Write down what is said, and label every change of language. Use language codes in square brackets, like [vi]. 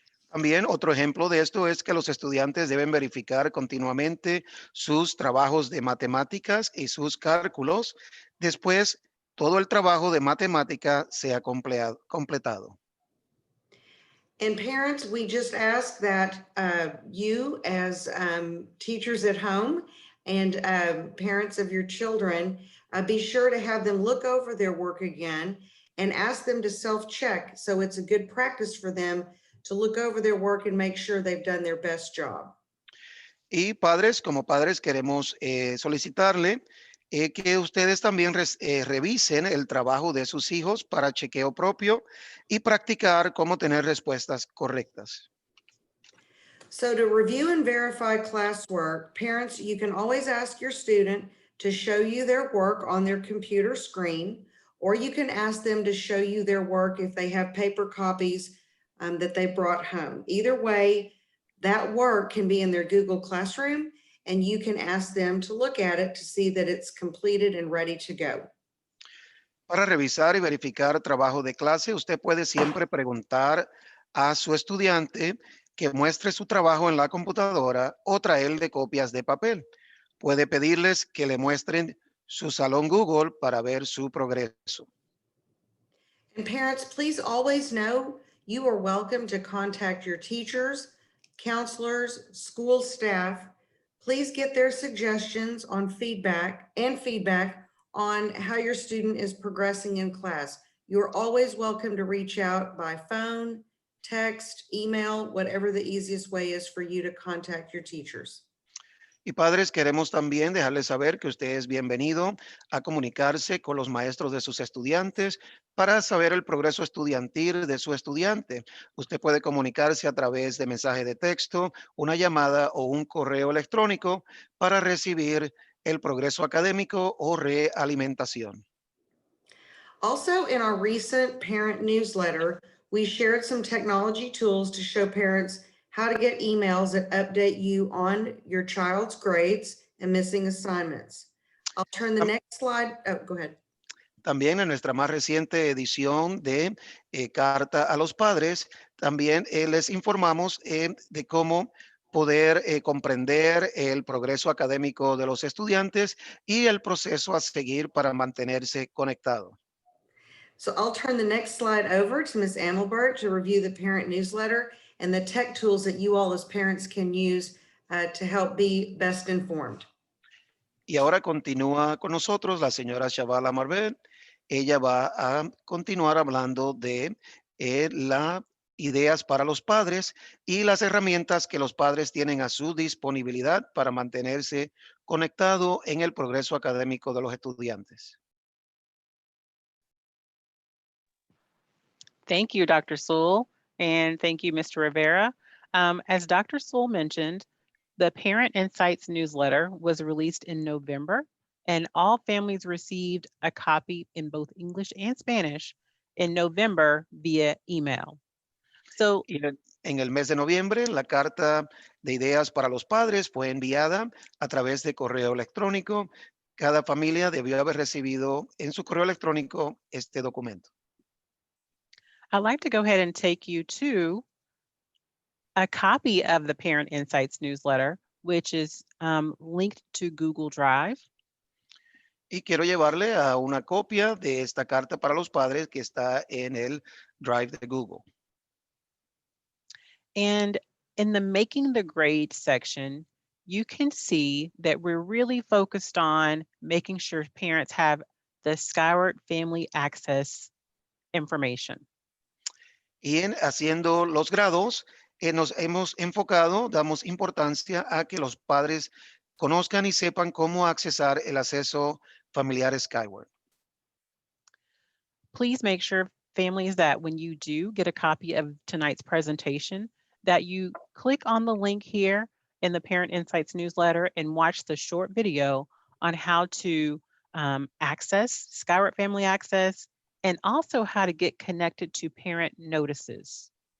[es] También otro ejemplo de esto es que los estudiantes deben verificar continuamente sus trabajos de matemáticas y sus cálculos. Después, todo el trabajo de matemática sea completado. [en] And parents, we just ask that you as teachers at home and parents of your children, be sure to have them look over their work again and ask them to self-check. So it's a good practice for them to look over their work and make sure they've done their best job. [es] Y padres, como padres queremos solicitarle que ustedes también revisen el trabajo de sus hijos para chequeo propio y practicar cómo tener respuestas correctas. [en] So to review and verify classwork, parents, you can always ask your student to show you their work on their computer screen, or you can ask them to show you their work if they have paper copies that they brought home. Either way, that work can be in their Google Classroom, and you can ask them to look at it to see that it's completed and ready to go. [es] Para revisar y verificar trabajo de clase, usted puede siempre preguntar a su estudiante que muestre su trabajo en la computadora o traerle copias de papel. Puede pedirles que le muestren su salón Google para ver su progreso. [en] And parents, please always know you are welcome to contact your teachers, counselors, school staff. Please get their suggestions on feedback on how your student is progressing in class. You're always welcome to reach out by phone, text, email, whatever the easiest way is for you to contact your teachers. [es] Y padres, queremos también dejarles saber que usted es bienvenido a comunicarse con los maestros de sus estudiantes para saber el progreso estudiantil de su estudiante. Usted puede comunicarse a través de mensaje de texto, una llamada o un correo electrónico para recibir el progreso académico o realimentación. [en] Also, in our recent parent newsletter, we shared some technology tools to show parents how to get emails that update you on your child's grades and missing assignments. I'll turn the next slide. Oh, go ahead. [es] También en nuestra más reciente edición de Carta a los Padres, también les informamos de cómo poder comprender el progreso académico de los estudiantes y el proceso a seguir para mantenerse conectado. [en] So I'll turn the next slide over to Ms. Amelbert to review the parent newsletter and the tech tools that you all as parents can use to help be best informed. [es] Y ahora continúa con nosotros la señora Shavala Marbel. Ella va a continuar hablando de las ideas para los padres y las herramientas que los padres tienen a su disponibilidad para mantenerse conectado en el progreso académico de los estudiantes. [en] Thank you, Dr. Sewell, and thank you, Mr. Rivera. As Dr. Sewell mentioned, the Parent Insights newsletter was released in November, and all families received a copy in both English and Spanish in November via email. So, [es] Y en el mes de noviembre, la carta de ideas para los padres fue enviada a través de correo electrónico. Cada familia debió haber recibido en su correo electrónico este documento. [en] I'd like to go ahead and take you to A copy of the Parent Insights newsletter, which is linked to Google Drive. [es] Y quiero llevarle a una copia de esta carta para los padres que está en el Drive de Google. [en] And in the Making the Grade section, you can see that we're really focused on making sure parents have the Skyward Family Access information. [es] Y en haciendo los grados, nos hemos enfocado, damos importancia a que los padres conozcan y sepan cómo accesar el acceso familiar Skyward. [en] Please make sure families that when you do get a copy of tonight's presentation, that you click on the link here in the Parent Insights newsletter and watch the short video on how to access Skyward Family Access and also how to get connected to parent notices.